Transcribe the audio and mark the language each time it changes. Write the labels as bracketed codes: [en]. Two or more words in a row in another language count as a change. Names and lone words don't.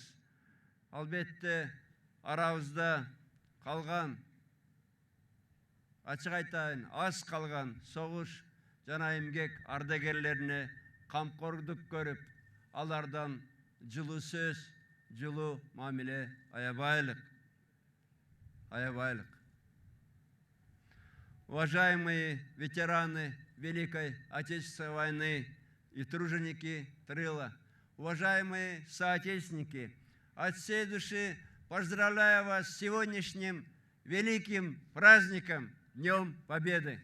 [ky] Албетте, арабызда калган, ачык айтайын, аз калган согуш жана эмгек ардагерлерине камкордук көрүп, алардан жылуу сөз, жылуу мамиле аябайлык. [ru] Уважаемые ветераны Великой Отечественной войны и труженики тыла, уважаемые соотечественники, от всей души поздравляю вас с сегодняшним великим праздником, Днем Победы.